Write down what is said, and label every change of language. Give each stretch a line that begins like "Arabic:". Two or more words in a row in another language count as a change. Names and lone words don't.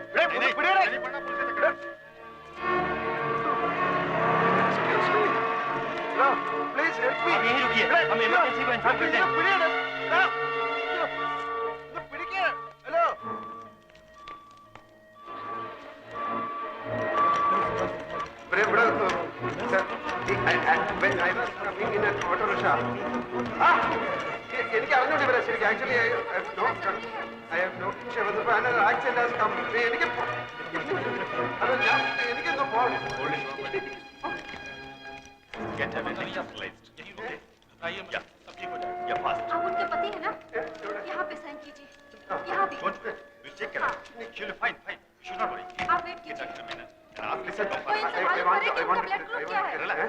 English: please help me.
Hindi: आप यहीं रुकिए, हम इमरजेंसी को इन्फॉर्म करते हैं। हेलो।
Malayalam: എനിക്ക് അറിഞ്ഞൂടെ ഇവരെ ശരിക്കും. ആക്ച്വലി എനിക്കൊന്ന് പോകണം.
Hindi: आप उनके पति है ना? यहाँ पे साइन कीजिए। यहाँ भी। आप वेट कीजिए। कोई इनसे मालूम करे कि उनका ब्लड ग्रुप क्या है?